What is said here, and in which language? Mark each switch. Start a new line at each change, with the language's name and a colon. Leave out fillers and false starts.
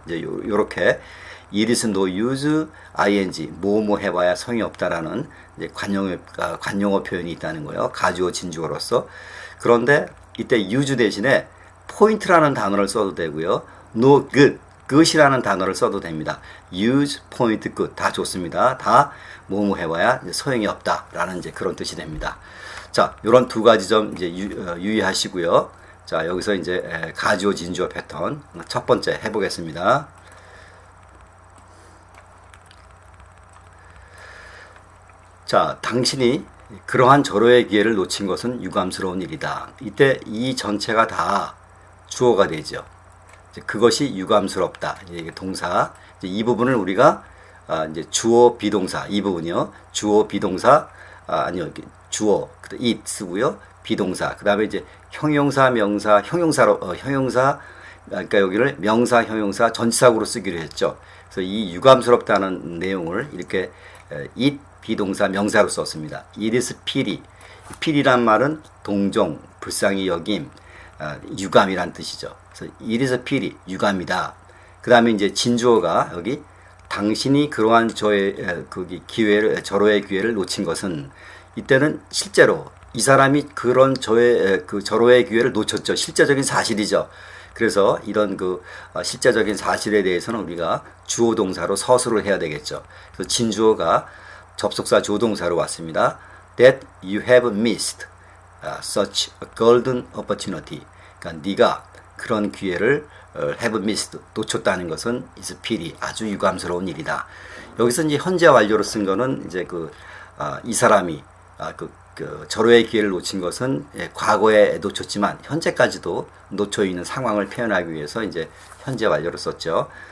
Korean: 이제 요렇게
English: it is no use,
Korean: ing, 뭐뭐 해봐야 소용이 없다라는 이제 관용어 표현이 있다는 거예요. 가주어, 진주어로서. 그런데 이때 use 대신에 point라는 단어를 써도 되고요. no good, good이라는 단어를 써도 됩니다. use, point, good 다 좋습니다. 다 뭐뭐 해봐야 이제 소용이 없다라는 이제 그런 뜻이 됩니다. 자, 이런 두 가지 점 이제 유의하시고요. 자, 여기서 이제 가주어, 진주어 패턴 첫 번째 해보겠습니다. 자, 당신이 그러한 절호의 기회를 놓친 것은 유감스러운 일이다. 이때 이 전체가 다 주어가 되죠. 그것이 유감스럽다. 이게 동사. 이제 이 부분을 우리가 이제 주어 비동사 이 부분이요. 주어 비동사 아니요 주어 it 쓰고요. 비동사. 그다음에 이제 형용사 명사 형용사로 형용사 그러니까 여기를 명사 형용사 전치사구로 쓰기로 했죠. 그래서 이 유감스럽다는 내용을 이렇게 it 비동사 명사로 썼습니다.
English: it is pity.
Korean: pity란 말은 동정, 불쌍히 여김, 유감이란 뜻이죠. 그래서
English: it is pity,
Korean: 유감이다. 그 다음에 이제 진주어가 여기 당신이 그러한 절호의 기회를 놓친 것은, 이때는 실제로 이 사람이 그런 절호의 기회를 놓쳤죠. 실제적인 사실이죠. 그래서 이런 실제적인 사실에 대해서는 우리가 주어 동사로 서술을 해야 되겠죠. 그래서 진주어가 접속사 조동사로 왔습니다.
English: That you have missed such a golden opportunity.
Korean: 그러니까 네가 그런 기회를
English: have missed
Korean: 놓쳤다는 것은
English: is pity
Korean: 아주 유감스러운 일이다. 여기서 이제 현재 완료로 쓴 거는 이제 이 사람이 절호의 기회를 놓친 것은 과거에 놓쳤지만 현재까지도 놓쳐 있는 상황을 표현하기 위해서 이제 현재 완료로 썼죠.